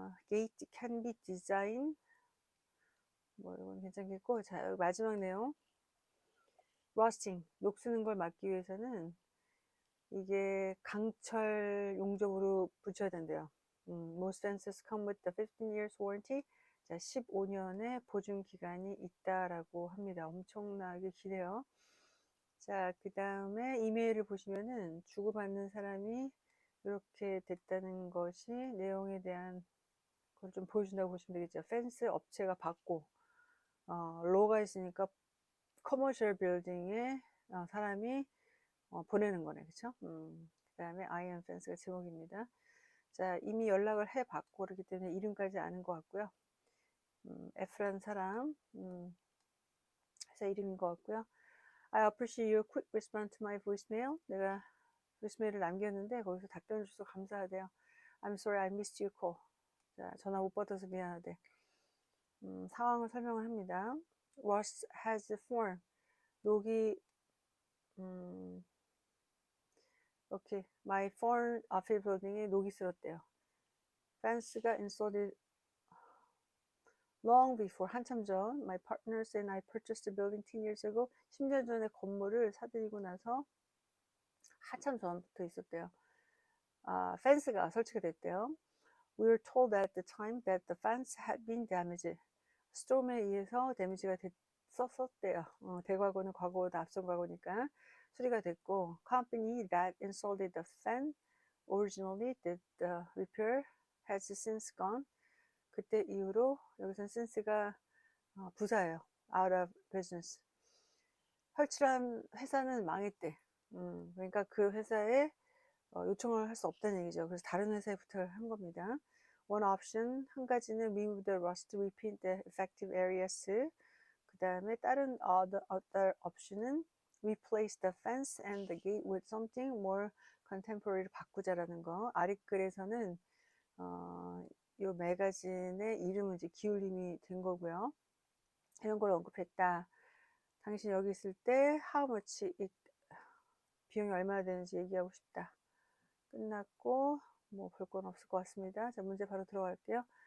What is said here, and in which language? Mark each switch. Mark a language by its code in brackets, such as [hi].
[en] gate can be design, [ko] 뭐 이건 괜찮겠고. 자, 마지막 내용, rusting, 녹쓰는 걸 막기 위해서는 이게 강철 용접으로 붙여야 된대요. [en] most fences come with the 15 years warranty. [ko] 자, 15년의 보증 기간이 있다라고 합니다. 엄청나게 기네요. 자, 그 다음에 이메일을 보시면은 주고받는 사람이 이렇게 됐다는 것이 내용에 대한 걸 좀 보여준다고 보시면 되겠죠. 펜스 업체가 받고, 로가 있으니까 커머셜 빌딩에 사람이 보내는 거네. 그쵸? 그 다음에 아이언 펜스가 제목입니다. 자, 이미 연락을 해봤고 그렇기 때문에 이름까지 아는 것 같고요. F라는 사람, 회사 이름인 것 같고요. [en] I appreciate your quick response to my voicemail. [ko] 내가 보이스메일을 남겼는데 거기서 답변을 줘서 감사하대요. [en] I'm sorry I missed your call. [ko] 자, 전화 못 받아서 미안하대. 상황을 설명을 합니다. [en] Rust has formed. [ko] 녹이 이렇게 [en] my foreign office building [ko] 에 녹이 슬었대요. [en] Fence가 installed long before, [ko] 한참 전. [en] My partners and I purchased the building 10 years ago. [ko] 10년 전에 건물을 사들이고 나서 한참 전부터 있었대요. 펜스가 설치가 됐대요. [en] We were told at the time that the fence had been damaged. [ko] 스톰에 의해서 데미지가 됐었대요. 대과거는 과거보다 앞선 과거니까 수리가 됐고, [en] company that installed the fence originally did the repair has since gone. [ko] 그때 이후로 여기서 since가 부사예요. [en] out of business. [ko] 설치한 회사는 망했대. 그러니까 그 회사에 요청을 할 수 없다는 얘기죠. 그래서 다른 회사에 부탁을 한 겁니다. [en] One option, [ko] 한 가지는 [en] remove the rust, repaint the affected areas. 그 다음에 다른 other option은 replace the fence and the gate with something more contemporary, [ko] 바꾸자라는 거. 아랫글에서는 이 매거진의 이름은 이제 기울임이 된 거고요. 이런 걸 언급했다. 당신 여기 있을 때 [en] how much it, [ko] 비용이 얼마나 되는지 얘기하고 싶다. 끝났고 뭐 볼 건 없을 것 같습니다. 자, 문제 바로 들어갈게요.